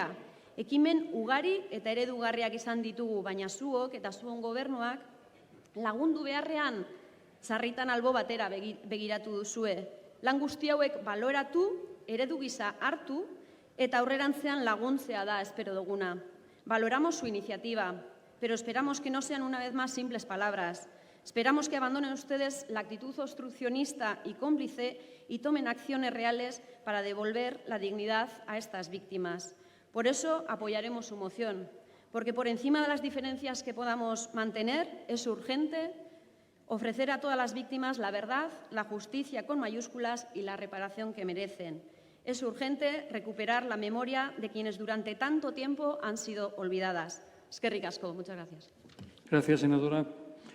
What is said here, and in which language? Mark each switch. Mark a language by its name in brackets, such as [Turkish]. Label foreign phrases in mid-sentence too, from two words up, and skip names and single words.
[Basque] Ekimen ugari eta eredugarriak izan ditugu, baina zuok eta zuen gobernuak lagundu beharrean sarritan albo batera begiratu duzue. Lan guzti hauek baloratu, eredu gisa hartu eta aurrerantzean laguntzea da espero duguna. [Spanish] Valoramos su iniciativa, pero esperamos que no sean una vez más simples palabras. Esperamos que abandonen ustedes la actitud obstruccionista y cómplice y tomen acciones reales para devolver la dignidad a estas víctimas. Por eso apoyaremos su moción, porque por encima de las diferencias que podamos mantener, es urgente ofrecer a todas las víctimas la verdad, la justicia con mayúsculas y la reparación que merecen. Es urgente recuperar la memoria de quienes durante tanto tiempo han sido olvidadas. [Basque] Eskerrik asko. [Spanish] Muchas gracias. Gracias, senadora.